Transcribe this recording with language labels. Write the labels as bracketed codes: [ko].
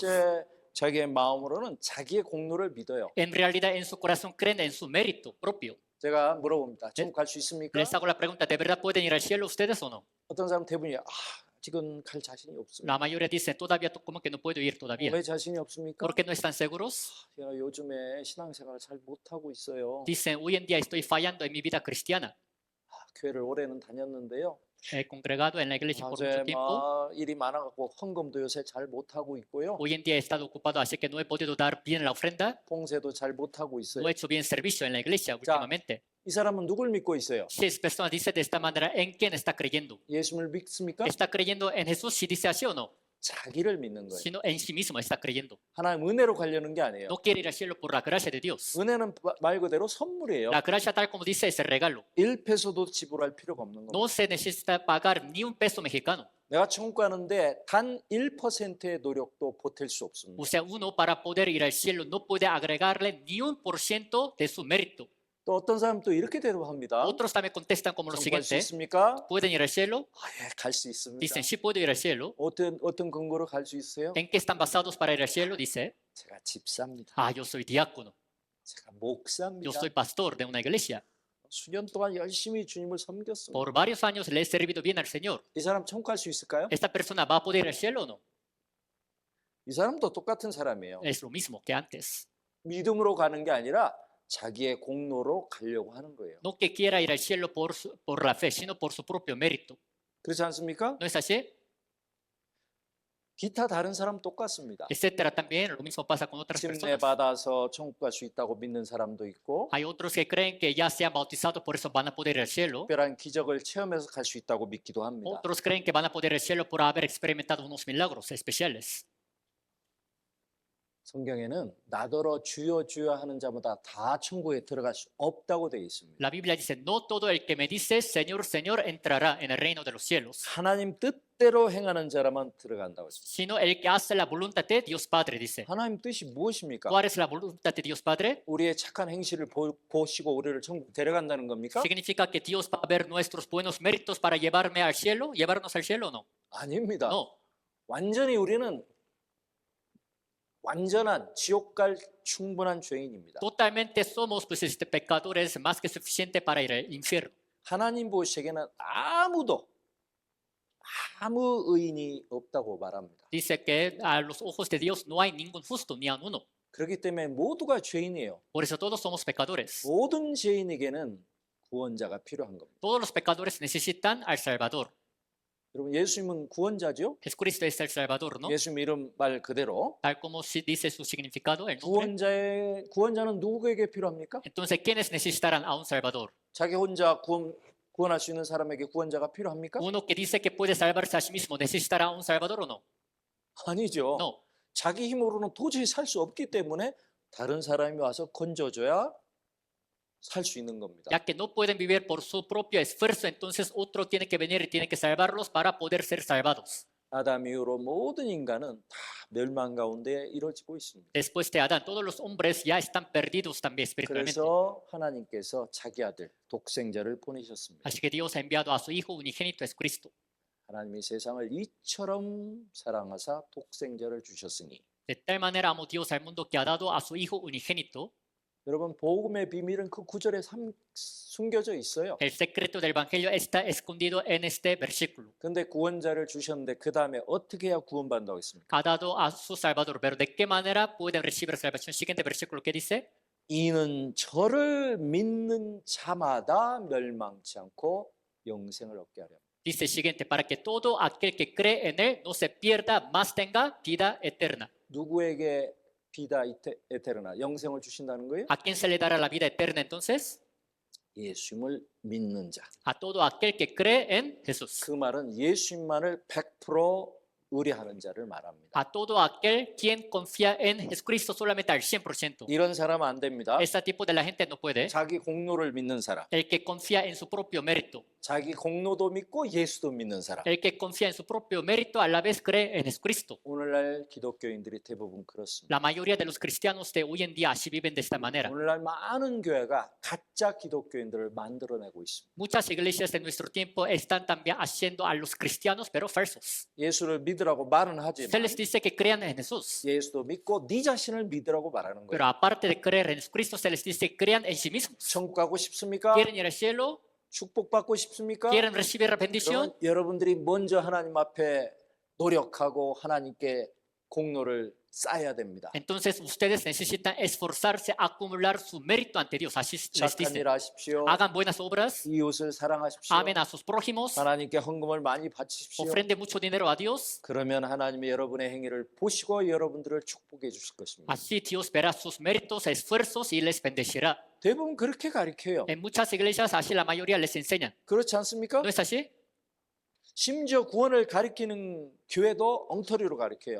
[ko] 실제 자기의 마음으로는 자기의 공로를 믿어요. [es] En realidad, en su corazón creen en su mérito propio. [ko] 제가 물어봅니다. 천국 갈 수 있습니까? [es] Les hago la pregunta, ¿de verdad pueden ir al cielo ustedes o no? [ko] 어떤 사람 대부분이 지금 갈 자신이 없습니다. [es] La mayoría dicen, todavía, ¿cómo que no puedo ir todavía? [ko] 왜 자신이 없습니까? [es] ¿Por qué no están seguros? [ko] 제가 요즘에 신앙생활을 잘 못하고 있어요. [es] Dicen, hoy en día estoy fallando en mi vida cristiana. [ko] 교회를 올해는 다녔는데요. [es] He congregado en la iglesia por [ko] 어제 [es] mucho tiempo. [ko] 일이 많아갖고 헌금도 요새 잘 못하고 있고요. [es] Hoy en día he estado ocupado, así que no he podido dar bien la ofrenda. [ko] 봉쇄도 잘 못하고 있어요. [es] No he hecho bien servicio en la iglesia últimamente. [ko] 이 사람은 누굴 믿고 있어요? [es] Si esa persona dice de esta manera, ¿en quién está creyendo? [ko] 예수를 믿습니까? [es] ¿Está creyendo en Jesús si dice así o no? [ko] 자기를 믿는 거예요. [es] Sino en sí mismo está creyendo. [ko] 하나님 은혜로 가려는 게 아니에요. [es] No quiere ir al cielo por la gracia de Dios. [ko] 은혜는 말 그대로 선물이에요. [es] La gracia, tal como dice, es el regalo. [ko] 1페소도 지불할 필요가 없는 겁니다. [es] No se necesita pagar ni un peso mexicano. [ko] 내가 천국 가는데 단 1%의 노력도 보탤 수 없습니다. [es] O sea, uno para poder ir al cielo no puede agregarle ni 1% de su mérito. [ko] 또 어떤 사람 또 이렇게 대답합니다. [es] Otros también contestan como lo [ko] 천국 갈 수 [es] siguiente. [ko] 있습니까? [es] ¿Pueden ir al cielo? [ko] 갈 수 있습니다. [es] Dicen, sí puedo ir al cielo. [ko] 어떤 근거로 갈 수 있어요? [es] ¿En qué están basados para ir al cielo? Dice, [ko] 제가 집사입니다. [es] ah, yo soy diácono. [ko] 제가 [es] Yo [ko] 목사입니다. [es] soy pastor de una iglesia. [ko] 수년 동안 열심히 주님을 섬겼습니다. [es] Por varios años le he servido bien al Señor. [ko] 이 사람 천국 갈 수 있을까요? [es] ¿Esta persona va a poder ir al cielo o no? [ko] 이 사람도 똑같은 사람이에요. [es] Es lo mismo que antes. [ko] 믿음으로 가는 게 아니라 자기의 공로로 가려고 하는 거예요. [es] No que quiera ir al cielo por la fe, sino por su propio mérito. [ko] 그렇지 않습니까? [es] ¿No es así? [ko] 기타 다른 사람 똑같습니다. [es] etcétera. También lo mismo pasa con otras [ko] 침례 [es] personas. [ko] 받아서 천국 갈 수 있다고 믿는 사람도 있고 [es] Hay otros que creen que ya se han bautizado, por eso van a poder ir al cielo. [ko] 특별한 기적을 체험해서 갈 수 있다고 믿기도 합니다. [es] Otros creen que van a poder ir al cielo por haber experimentado unos milagros especiales. [ko] 성경에는 나더러 주여 주여 하는 자마다 다 천국에 들어갈 수 없다고 되어 있습니다. [es] La Biblia dice, no todo el que me dice, Señor, Señor, entrará en el reino de los cielos, [ko] 하나님 뜻대로 행하는 자라만 들어간다고 했습니다. [es] sino el que hace la voluntad de Dios Padre, dice. [ko] 하나님 뜻이 무엇입니까? [es] ¿Cuál es la voluntad de Dios Padre? [ko] 우리의 착한 행실을 보시고 우리를 천국 데려간다는 겁니까? [es] ¿Significa que Dios va a ver nuestros buenos méritos para llevarme al cielo, llevarnos al cielo o no? [ko] 아닙니다. [es] No. [ko] 완전히 우리는 완전한 지옥 갈 충분한 죄인입니다. [es] Totalmente somos pues, pecadores más que suficiente para ir al infierno. [ko] 하나님 보시기에는 아무도 아무 의인이 없다고 말합니다. [es] Dice que a los ojos de Dios no hay ningún justo, ni a uno. [ko] 그렇기 때문에 모두가 죄인이에요. [es] Por eso todos somos pecadores. [ko] 모든 죄인에게는 구원자가 필요한 겁니다. [es] Todos los pecadores necesitan al Salvador. [ko] 여러분 예수님은 구원자죠? [es] Jesucristo es el Salvador, ¿no? [ko] 예수님 이름 말 그대로 [es] Tal como dice su significado, el nombre. [ko] 구원자는 누구에게 필요합니까? [es] Entonces, ¿quiénes necesitarán a un Salvador? [ko] 자기 혼자 구원할 수 있는 사람에게 구원자가 필요합니까? [es] Uno que dice que puede salvarse a sí mismo, ¿necesitará a un Salvador o no? [ko] 아니죠. [es] No. [ko] 자기 힘으로는 도저히 살 수 없기 때문에 다른 사람이 와서 건져줘야 살 수 있는 겁니다. [es] Ya que no pueden vivir por su propio esfuerzo, entonces otro tiene que venir y tiene que salvarlos para poder ser salvados. [ko] 아담 이후로 모든 인간은 다 멸망 가운데 이루어지고 있습니다. [es] Después de Adán, todos los hombres ya están perdidos también espiritualmente. [ko] 그래서 하나님께서 자기 아들 독생자를 보내셨습니다. [es] Así que Dios ha enviado a su Hijo unigénito, es Cristo. [ko] 하나님이 세상을 이처럼 사랑하사 독생자를 주셨으니 [es] De tal manera amó Dios al mundo que ha dado a su Hijo unigénito. [ko] 여러분 복음의 비밀은 그 구절에 숨겨져 있어요. [es] El secreto del Evangelio está escondido en este versículo. [ko] 근데 구원자를 주셨는데 그 다음에 어떻게 해야 구원받는다고 했습니까? [es] Ha dado a su Salvador, pero ¿de qué manera pueden recibir salvación? Siguiente versículo que dice, [ko] 이는 저를 믿는 자마다 멸망치 않고 영생을 얻게 하려. [es] dice siguiente, para que todo aquel que cree en él no se pierda, más tenga vida eterna. [ko] 누구에게 [es] 비다 에테르나 [ko] 영생을 주신다는 거예요? [es] ¿A quién se le dará la vida eterna entonces? [ko] 예수님을 믿는 자. [es] A todo aquel que cree en Jesús. [ko] 그 말은 예수님만을 100% 의뢰하는 자를 말합니다. [es] A todo aquel quien confía en Jesucristo solamente al 100%. [ko] 이런 사람은 안 됩니다. [es] Este tipo de la gente no puede. [ko] 자기 공로를 믿는 사람, [es] El que confía en su propio mérito. [ko] 자기 공로도 믿고 예수도 믿는 사람. [es] El que confía en su propio mérito a la vez cree en Jesucristo. [ko] 오늘날 기독교인들이 대부분 그렇습니다. [es] La mayoría de los cristianos de hoy en día así viven de esta manera. [ko] 오늘날 많은 교회가 가짜 기독교인들을 만들어내고 있습니다. [es] Muchas iglesias de nuestro tiempo están también haciendo a los cristianos, pero falsos. [ko] 예수를 믿으라고 말은 [es] Se [ko] 하지만 [es] les dice que crean en Jesús, [ko] 예수도 믿고 네 자신을 믿으라고 말하는 [es] pero [ko] 거예요. [es] aparte de creer en Jesucristo, se les dice que crean en sí mismos. [ko] 천국 가고 싶습니까? [es] ¿Quieren ir al cielo? [ko] 축복받고 싶습니까? [es] ¿Quieren recibir la bendición? [ko] 여러분들이 먼저 하나님 앞에 노력하고 하나님께 공로를 쌓아야 됩니다. [es] Entonces ustedes necesitan esforzarse, acumular su mérito ante Dios. Así les [ko] 착한 [es] dice. [ko] 일 하십시오. [es] Hagan buenas obras, [ko] 이웃을 사랑하십시오. [es] amen a sus prójimos, [ko] 하나님께 헌금을 많이 바치십시오. [es] ofrende mucho dinero a Dios. [ko] 그러면 하나님이 여러분의 행위를 보시고 여러분들을 축복해 주실 것입니다. [es] Así Dios verá sus méritos, esfuerzos y les bendecirá. [ko] 대부분 그렇게 가르쳐요. [es] En muchas iglesias así la mayoría les enseñan. [ko] 그렇지 않습니까? [es] ¿No es así? [ko] 심지어 구원을 가르치는 교회도 엉터리로 가르쳐요.